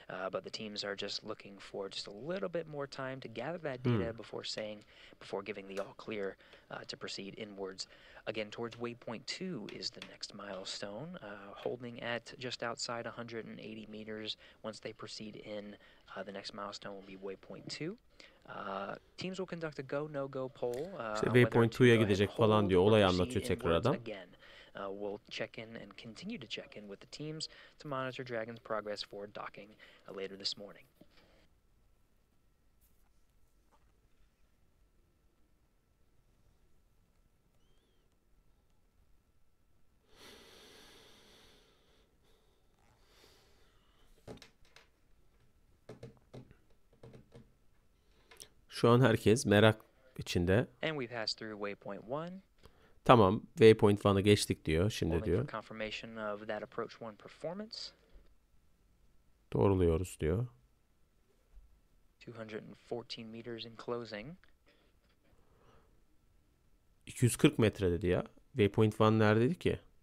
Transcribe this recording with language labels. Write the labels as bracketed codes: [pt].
[en] But the teams are just looking for just a little bit more time to gather that data before giving the all clear to proceed inwards. Again, towards waypoint 2 is the next milestone, holding at just outside 180 meters. Once they proceed in, the next milestone will be waypoint 2. Teams will conduct a go no go poll. [tr] İşte waypoint 2'ya gidecek falan diyor. Olayı anlatıyor tekrar adam. [en] We'll check in and continue to check in with the teams to monitor Dragon's progress for docking later this morning. [tr] Şu an herkes merak içinde. [en] And we pass through waypoint 1. [tr] Tamam, waypoint 1'ı geçtik diyor. Şimdi diyor. [en] Confirmation of that approach 1 performance. [tr] Doğruluyoruz diyor. [en] 214 meters in closing. [tr] 240 metre dedi ya. Waypoint 1 neredeydi ki?